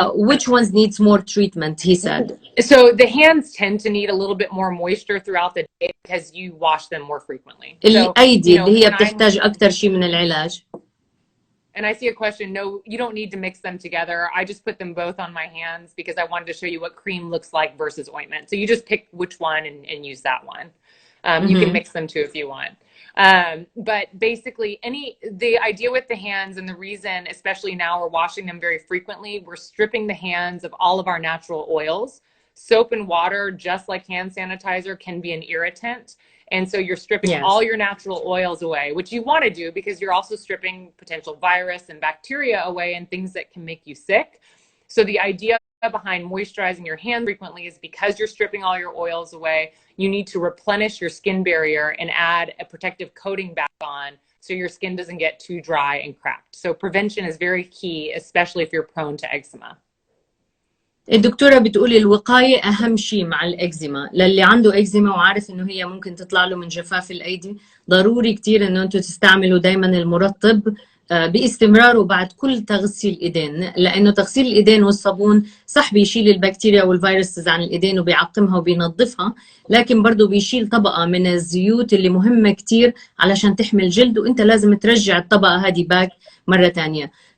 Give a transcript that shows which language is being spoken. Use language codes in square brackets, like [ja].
[en] Which ones needs more treatment, he said. So the hands tend to need a little bit more moisture throughout the day because you wash them more frequently. [ar] الأيدي اللي هي بتحتاج أكتر شيء من العلاج. [en] And I see a question. No, you don't need to mix them together. I just put them both on my hands because I wanted to show you what cream looks like versus ointment. So you just pick which one and use that one. You can mix them too if you want. But basically the idea with the hands and the reason, especially now we're washing them very frequently, we're stripping the hands of all of our natural oils. Soap and water, just like hand sanitizer, can be an irritant. And so you're stripping all your natural oils away, which you want to do because you're also stripping potential virus and bacteria away and things that can make you sick. So the idea behind moisturizing your hands frequently is because you're stripping all your oils away, you need to replenish your skin barrier and add a protective coating back on so your skin doesn't get too dry and cracked. So prevention is very key, especially if you're prone to eczema. [ar] الدكتورة بتقولي الوقاية أهم شيء مع الإكزيما. للي عنده إكزيما وعارف إنه هي ممكن تطلع له من جفاف الأيدي ضروري كتير إنه أنتوا تستعملوا دايما المرطب باستمرار وبعد كل تغسيل ايدين لانه تغسيل الايدين والصابون صح بيشيل البكتيريا والفيروسز عن الايدين وبيعقمها وبينظفها لكن برضه بيشيل طبقه من الزيوت اللي مهمه كتير علشان تحمي الجلد وانت لازم ترجع الطبقه هذه باك مره ثانيه.